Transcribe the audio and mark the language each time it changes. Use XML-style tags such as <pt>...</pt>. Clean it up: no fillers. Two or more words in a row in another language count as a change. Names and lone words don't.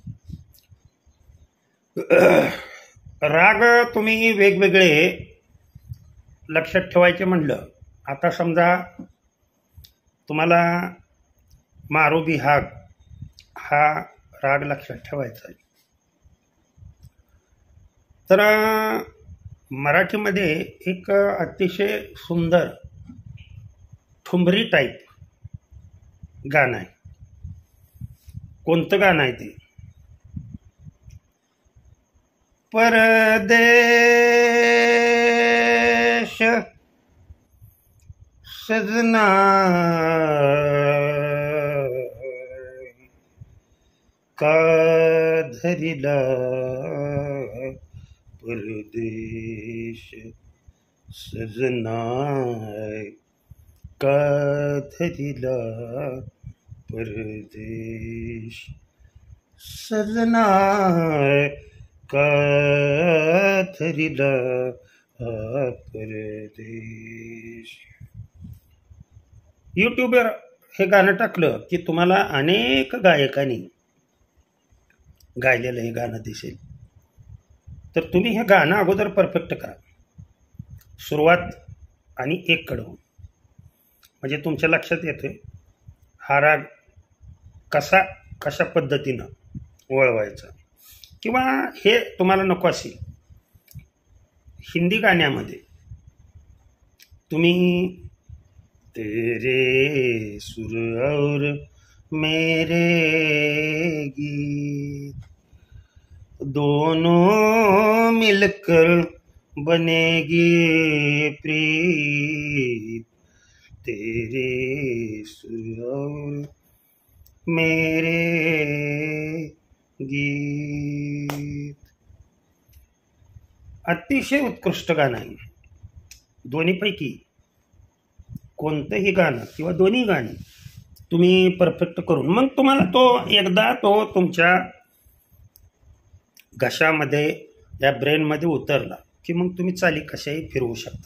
<mr>राग तुम्ही वेगवेगळे लक्षात ठेवायचे म्हणलं, आता समजा तुम्हाला मारुबी हा राग लक्षात ठेवायचा आहे, तर मराठीमध्ये एक अतिशय सुंदर ठुमरी टाईप गाणं आहे. कोणतं गाणं आहे ते? परदेश सजना का धरिला, परदेश सजना का धरिला, परदेश सजना का धरिला, परदेश. यूट्यूबवर हे गाणं टाकलं की तुम्हाला अनेक गायकांनी गायलेलं हे गाणं दिसेल. तर तुम्ही हे गाणं अगोदर परफेक्ट करा, सुरुवात आणि एक कडवून, म्हणजे तुमच्या लक्षात येते हा राग कशा पद्धतीनं वळवायचा. किंवा हे तुम्हाला नको असेल हिंदी गाण्यामध्ये</mr> <hi>तुम्ही तेरे सुर और मेरे गीत दोनों मिलकर बनेगी प्रीत, तेरे सुर और मेरे गीत.</hi> <mr>अतिशय उत्कृष्ट गाणं आहे. दोन्हीपैकी कोणतंही गाणं किंवा दोन्ही गाणी तुम्ही परफेक्ट करून मग तुम्हाला तो एकदा तो तुमच्या घशामध्ये या ब्रेनमध्ये उतरला की मग तुम्ही चाली कशाही फिरवू शकता.</mr>